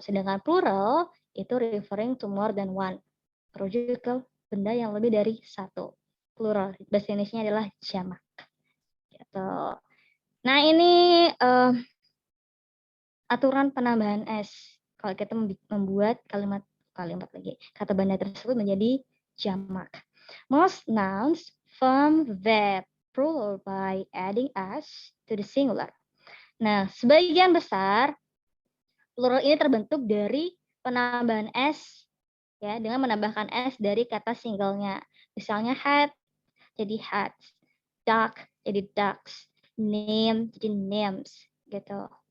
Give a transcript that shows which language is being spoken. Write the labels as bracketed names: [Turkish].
[Indonesian] Sedangkan plural itu [English] referring to more than one, [Indonesian] merujuk ke benda yang lebih dari satu. Plural, bahasa Indonesia adalah jamak. Gitu. Nah ini aturan penambahan s. Kalau kita membuat kalimat lagi, kata benda tersebut menjadi jamak. [English] Most nouns form verb plural by adding s to the singular. [Indonesian] Nah, sebagian besar plural ini terbentuk dari penambahan s, ya, dengan menambahkan s dari kata singlenya. Misalnya hat jadi hats, duck jadi ducks, name jadi names, gitu.